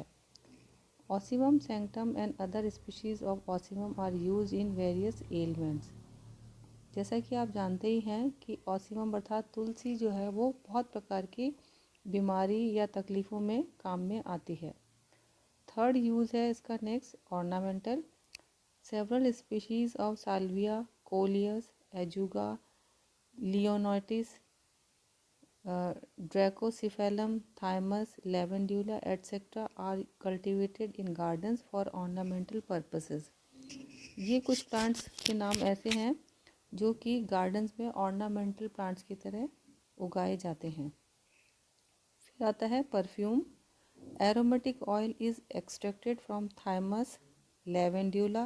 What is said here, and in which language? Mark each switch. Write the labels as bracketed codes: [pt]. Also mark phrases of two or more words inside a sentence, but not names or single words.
[en] Ocimum sanctum and other species of Ocimum are use in various elements. [hi] जैसा कि आप जानते ही हैं कि ऑसिमम अर्थात तुलसी जो है वो बहुत प्रकार की बीमारी या तकलीफ़ों में काम में आती है। [en] third use [hi] है इसका [en] next ornamental. several species of Salvia, Coleus, Ajuga, Leonotis, Dracocephalum, Thymus, Lavandula etcetera are cultivated in gardens for ornamental purposes. [hi] ये कुछ प्लांट्स के नाम ऐसे हैं जो कि गार्डन्स में [en] ornamental plants [hi] की तरह उगाए जाते हैं। फिर आता है परफ्यूम। [en] aromatic oil is extracted from Thymus Lavandula.